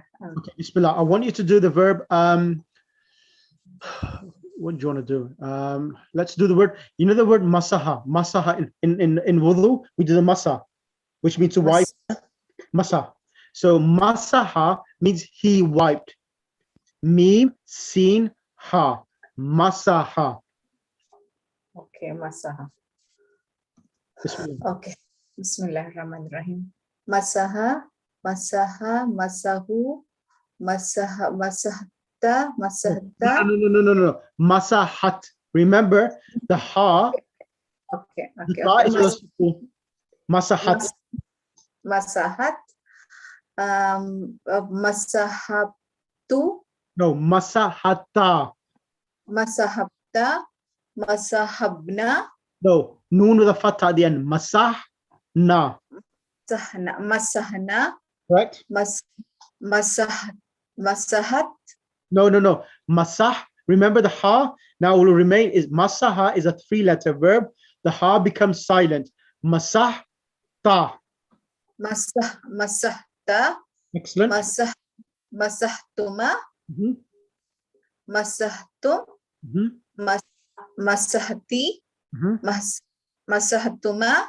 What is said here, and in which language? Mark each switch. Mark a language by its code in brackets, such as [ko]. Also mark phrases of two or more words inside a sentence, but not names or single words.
[en] Okay, Bismillah. I want you to do the verb. What do you want to do? Let's do the word. You know the word masaha. Masaha in wudu, we do the masa, which means to wipe. [ar] Masa. [en] So masaha means he wiped. [ar] ميم، سين, حاء. مسح. [en] Okay, masaha. [ar] Bismillah. [en] Okay. [ar] بسم الله الرحمن الرحيم. مسح، مسح، مسحوا، مسحا، مسحت، مسحت. No. Masahat. [en] Remember the ha. Okay. The ha is also masahat. [ar] مسحت. مسحبتُ. No, masahata. مسحبتَ. مسحبنا. [en] No, noon with a fatha at the end. [ar] Masahna. مسحنا. مسحنا. [en] Right? [ar] Masahat. No. Masah. [en] Remember the ha now will remain is masaha is a 3-letter verb. The ha becomes silent. Masah ta. [ar] Masahta. [en] Excellent. [ar] مسحتما. مسحتم. مسحتِ. مسحتما.